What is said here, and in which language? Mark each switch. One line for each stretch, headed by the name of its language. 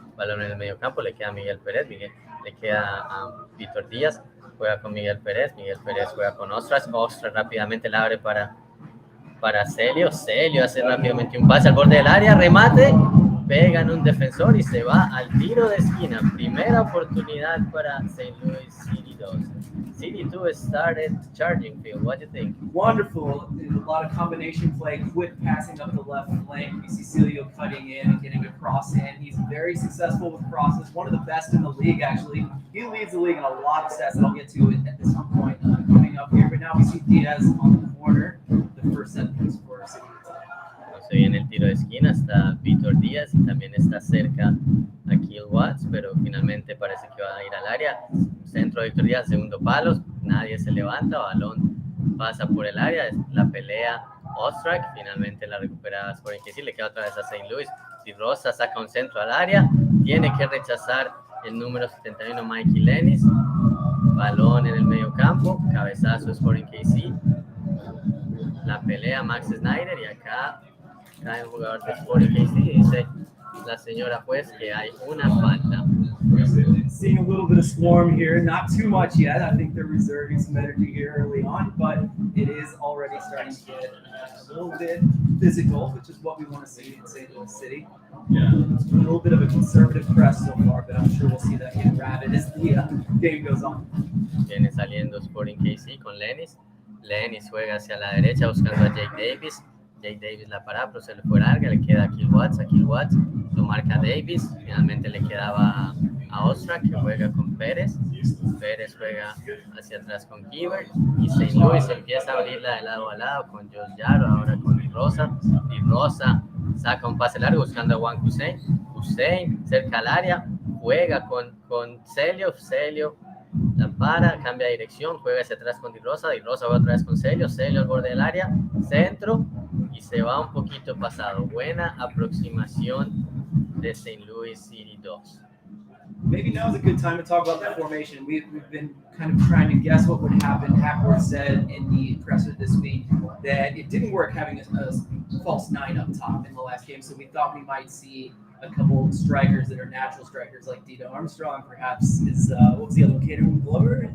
Spanish: Balón en el medio campo, le queda a Miguel Pérez, le queda a Víctor Díaz, juega con Miguel Pérez juega con Ostras rápidamente la abre para Celio hace rápidamente un pase al borde del área, remate, pega en un defensor y se va al tiro de esquina. Primera oportunidad para St. Louis City2.
English: City2 started charging, Phil. What do you think? Wonderful. A lot of combination play, quick passing up the left flank. We see Celio cutting in and getting a cross in. He's very successful with crosses, one of the best in the league, actually. He leads the league in a lot of stats that I'll get to at some point coming up here. But now we see Diaz on the corner, the first set piece for City.
Spanish: Se viene el tiro de esquina, está Víctor Díaz y también está cerca Akil Watts, pero finalmente parece que va a ir al área. Centro de Víctor Díaz, segundo palo, nadie se levanta, balón pasa por el área, la pelea Ostrak, finalmente la recupera Sporting KC, le queda otra vez a St. Louis. Si Rosa saca un centro al área, tiene que rechazar el número 71 Mikey Lennis, balón en el medio campo, cabezazo Sporting KC, la pelea Max Snyder y acá cae un jugador de Sporting KC y dice la señora juez que hay una falta.
English: Seeing a little bit of swarm here, not too much yet. I think they're reserving some energy here early on, but it is already starting to get a little bit physical, which is what we want to see in St. Louis City. It's been a little bit of a conservative press so far, but I'm sure we'll see that get rabid as the game goes on.
Spanish: Viene saliendo Sporting KC con Lennis. Lennis juega hacia la derecha buscando a Jake Davis. Jake Davis la para, pero se le fue larga, le queda a Akil Watts lo marca Davis, finalmente le quedaba a Ostrak que juega con Pérez juega hacia atrás con Giver y St. Louis empieza a abrirla de lado a lado con Josh Yaro, ahora con Di Rosa saca un pase largo buscando a Juan Hussein cerca al área, juega con Celio la para, cambia de dirección, juega hacia atrás con Di Rosa va otra vez con Celio al borde del área, centro y se va un poquito pasado. Buena aproximación de St. Louis City 2.
English: Maybe now is a good time to talk about that formation. We've been kind of trying to guess what would happen. Hackworth said in the presser this week that it didn't work having a false nine up top in the last game, so we thought we might see a couple strikers that are natural strikers like Dito Armstrong, perhaps is what was the other one, Caden Glover?